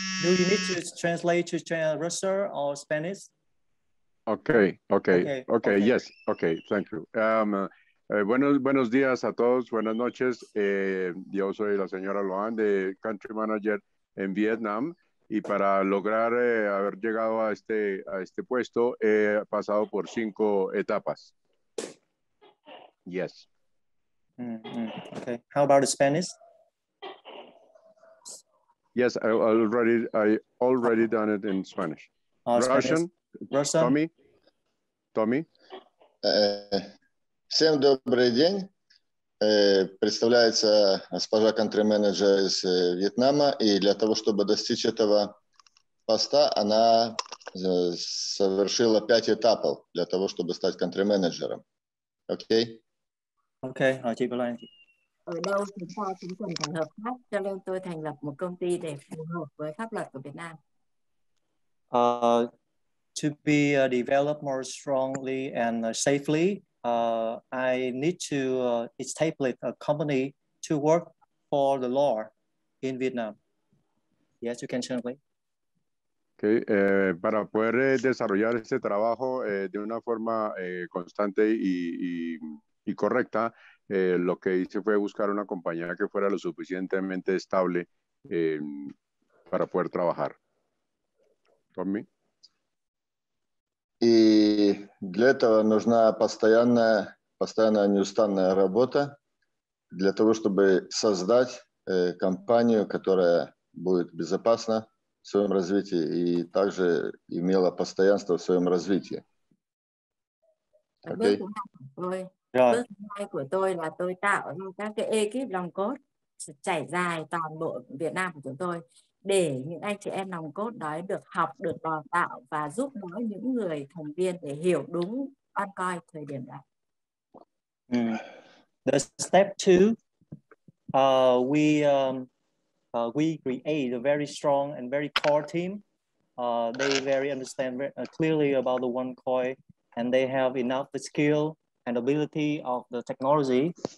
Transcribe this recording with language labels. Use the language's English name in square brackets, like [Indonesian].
[English] Do you need to translate to Russian or Spanish? Okay, yes, okay, thank you. [Spanish] Buenos días a todos, buenas noches. Yo soy la señora Loan de Country Manager en Vietnam y para lograr haber llegado a este puesto he pasado por 5 etapas. [English] Yes. Okay. How about the Spanish? Yes, I already done it in Spanish. Russian. Tommy. [Russian] Всем добрый день. Представляется госпожа country-менеджер из Вьетнама, и для того, чтобы достичь этого поста, она совершила 5 этапов для того, чтобы стать country-менеджером. Окей? [Vietnamese] Okay, chị Bảo Lan. Ở đâu chúng ta cũng cần phải hợp tác, cho nên tôi thành lập một công ty để phù hợp với pháp luật của Việt Nam. [English] To be developed more strongly and safely, I need to establish a company to work for the law in Vietnam. Yes, you can translate. [Spanish] Okay, para poder desarrollar este trabajo de una forma constante y correcta, lo que hice fue buscar una compañía que fuera lo suficientemente estable para poder trabajar. [English] Tommy. [Russian] И для этого нужна постоянная неустанная работа для того, чтобы создать компанию, которая будет безопасна в своем развитии и также имела постоянство в своем развитии. [Vietnamese] Bước thứ hai của tôi là tôi tạo ra các cái ekip nòng cốt trải dài toàn bộ Việt Nam của chúng tôi để những anh chị em nòng cốt đó được học, được đào tạo và giúp đỡ những người thành viên để hiểu đúng OneCoin thời điểm đó. [English] The step 2, we create a very strong and very core team. They very understand clearly about the OneCoin, and they have enough the skill and ability of the technology.